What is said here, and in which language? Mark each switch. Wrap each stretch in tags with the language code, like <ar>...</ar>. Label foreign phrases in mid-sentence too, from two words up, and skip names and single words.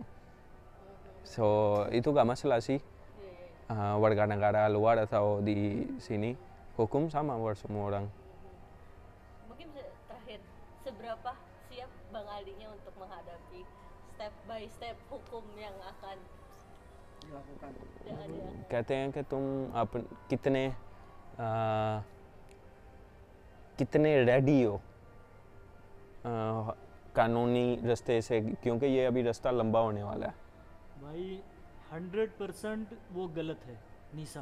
<id>So itu gak masalah sih. Warga negara luar atau di sini, hukum sama buat semua orang. Mungkin terakhir, seberapa siap Bang Alinya untuk menghadapi</id> <en>step by step</en> <id>hukum yang akan Dilakukan.</id> <hi>कहते हैं कि तुम कितने रेडी हो कानूनी रास्ते से, क्योंकि ये अभी रास्ता लंबा होने वाला है. भाई 100% वो गलत है नीसा.</hi>